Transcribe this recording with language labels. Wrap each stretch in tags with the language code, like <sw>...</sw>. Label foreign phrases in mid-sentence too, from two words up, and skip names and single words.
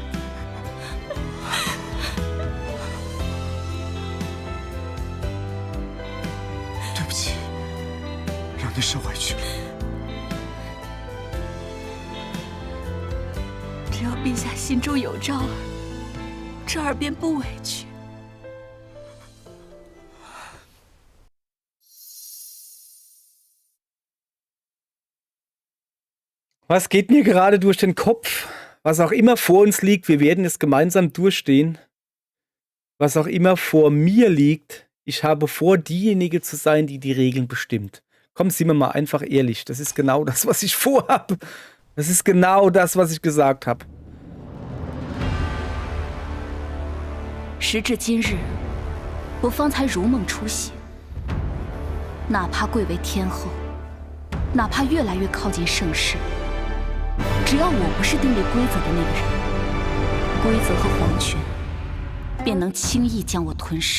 <zh>对不起，让你受委屈了。只要陛下心中有昭儿，昭儿便不委屈。</zh> <de>Was geht mir gerade durch den Kopf? Was auch immer vor uns liegt, wir werden es gemeinsam durchstehen. Was auch immer vor mir liegt, ich habe vor, diejenige zu sein, die die Regeln bestimmt. Komm, sind wir mal einfach ehrlich. Das ist genau das, was ich vorhabe. Das ist genau das, was ich gesagt habe.</de> <zh>时至今日，我方才如梦初醒。哪怕贵为天后，哪怕越来越靠近盛世。只要我不是订立规则的那个人，规则和皇权便能轻易将我吞噬。</zh>